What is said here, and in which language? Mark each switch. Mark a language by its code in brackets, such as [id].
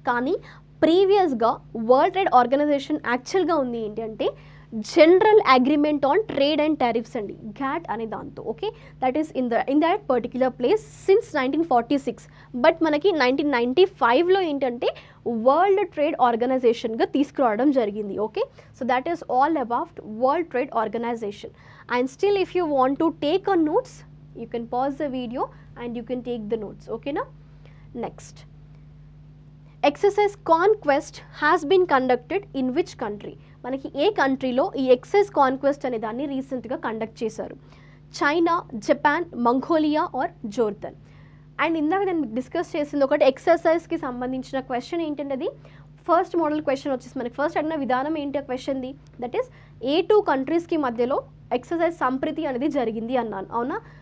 [te] కానీ ప్రీవియస్గా world trade organisation యాక్చువల్గా ఉంది ఏంటి అంటే general agreement on trade and tariffs అండి, గ్యాట్ అనే దాంతో, okay. [en] That is in that particular place since 1946. [te] But మనకి 1995లో ఏంటంటే వరల్డ్ ట్రేడ్ ఆర్గనైజేషన్గా తీసుకురావడం జరిగింది, okay. [en] So that is all about world trade organisation. And still if you want to take a notes you can pause the video and you can take the notes, okay na. Next, exercise conquest has been conducted in which country? [te] మనకి ఏ కంట్రీలో ఈ excise conquest అనే దాన్ని రీసెంట్గా conduct చేశారు? China, Japan, Mongolia are జోర్దన్. And ఇందాక నేను discuss చేసింది ఒకటి ఎక్సర్సైజ్కి సంబంధించిన క్వశ్చన్ ఏంటంటే అది ఫస్ట్ మోడల్ క్వశ్చన్ వచ్చేసి మనకి ఫస్ట్ అడిగిన విధానం ఏంటి ఆ క్వశ్చన్ది, దట్ ఈస్ ఏ 2 కంట్రీస్కి మధ్యలో ఎక్సర్సైజ్ సంప్రీతి అనేది జరిగింది అన్నాను, అవునా.